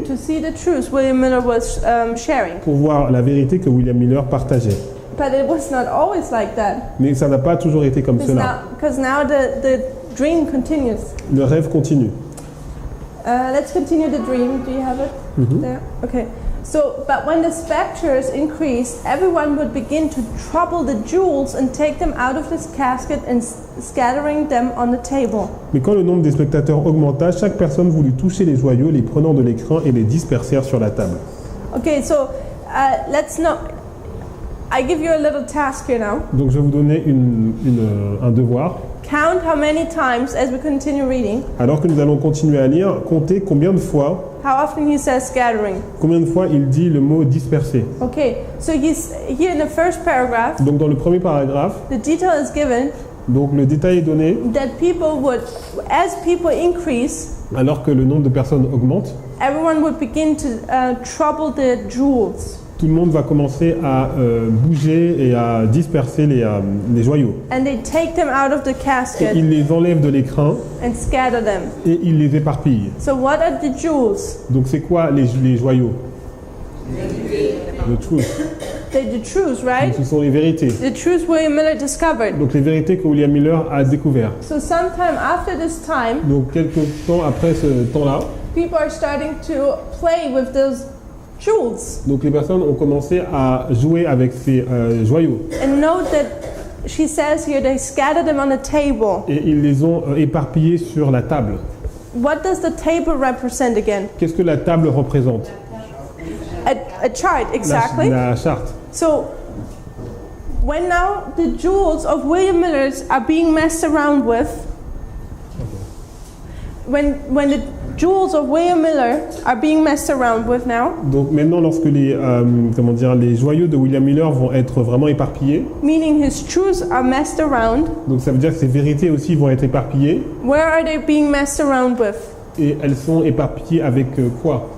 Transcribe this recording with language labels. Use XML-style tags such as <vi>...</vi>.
<en>to see the truth William Miller was sharing.</en> <fr>pour voir la vérité que William Miller partageait.</fr> <en>But it was not always like that.</en> <fr>Mais ça n'a pas toujours été comme cela.</fr> <en>Because now the dream continues.</en> <fr>Le rêve continue.</fr> <en>Let's continue the dream. Do you have it there? Okay. So, but when the specters increased, everyone would begin to trouble the jewels and take them out of this casket and scattering them on the table.</en> <fr>Mais quand le nombre des spectateurs augmenta, chaque personne voulut toucher les joyaux, les prenant de l'écran et les dispersèrent sur la table.</fr> <en>Okay, so let's not. I give you a little task here now.</en> <fr>Donc je vais vous donner un devoir.</fr> <en>Count how many times, as we continue reading,</en> <fr>Alors que nous allons continuer à lire, comptez combien de fois</fr> <en>he says scattering.</en> <fr>il dit le mot disperser.</fr> <en>Okay, so he's here in the first paragraph.</en> <fr>Donc dans le premier paragraphe,</fr> <en>The detail is given</en> <fr>donc le détail est donné,</fr> <en>that people would, as people increase,</en> <fr>alors que le nombre de personnes augmente,</fr> <en>everyone would begin to trouble the jewels.</en> <fr>tout le monde va commencer à bouger et à disperser les joyaux.</fr> <en>And they take them out of the</en> <fr>Et</fr> <en>casket</en> <fr>il les enlève de l'écran</fr> <en>and scatter them.</en> <fr>et il les éparpille.</fr> <en>So what are the jewels?</en> <fr>Donc c'est quoi les joyaux? Le</fr> <en>truth. They're the truths,</en> <fr>Donc,</fr> <en>right?</en> <fr>ce sont les vérités.</fr> <en>The truths William Miller discovered.</en> <fr>Donc les vérités que William Miller a découvertes.</fr> <en>So sometime after this time,</en> <fr>Donc quelques temps après ce temps-là,</fr> <en>people are starting to play with those jewels.</en> <fr>donc les personnes ont commencé à jouer avec ces joyaux.</fr> <en>And note that she says here they scattered them on the table.</en> <fr>Et ils les ont éparpillés sur la table.</fr> <en>What does the table represent again?</en> <fr>Qu'est-ce que la table représente?</fr> <en>A chart, exactly.</en> <fr>La charte.</fr> <en>So when now the jewels of William Miller's are being messed around with, when the jewels of William Miller are being messed around with now,</en> <fr>Donc maintenant, lorsque les joyaux de William Miller vont être vraiment éparpillés,</fr> <en>meaning his truths are messed around,</en> <fr>donc ça veut dire que ces vérités aussi vont être éparpillées.</fr> <en>where are they being messed around with?</en> <fr>Et elles sont éparpillées avec quoi?</fr>